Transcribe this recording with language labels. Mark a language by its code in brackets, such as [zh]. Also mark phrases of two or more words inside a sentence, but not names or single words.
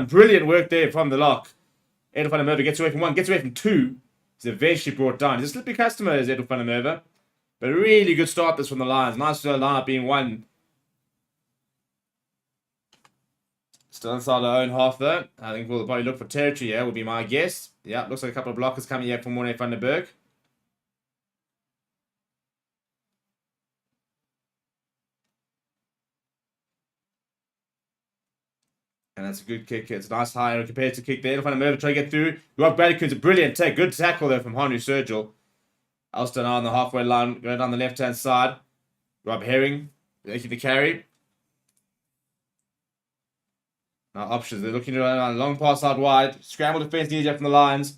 [en] Brilliant work there from the lock. Edel van der Merwe gets away from one, gets away from two. He's eventually brought down. He's a slippy customer, is Edel van der Merwe. But a really good start this from the Lions. Nice lineup being one. Still inside our own half though. I think we'll probably look for territory here, would be my guess. Yeah, looks like a couple of blockers coming here from Morne van der Berg. And that's a good kick. It's a nice high competitive kick there. Van der Merwe trying to get through. Rob Bradley's a brilliant take. Good tackle there from Honu Sergio. Ulster now on the halfway line, going down the left-hand side. Rob Herring making the carry. Now options. They're looking around a long pass out wide. Scramble defense needed from the Lions.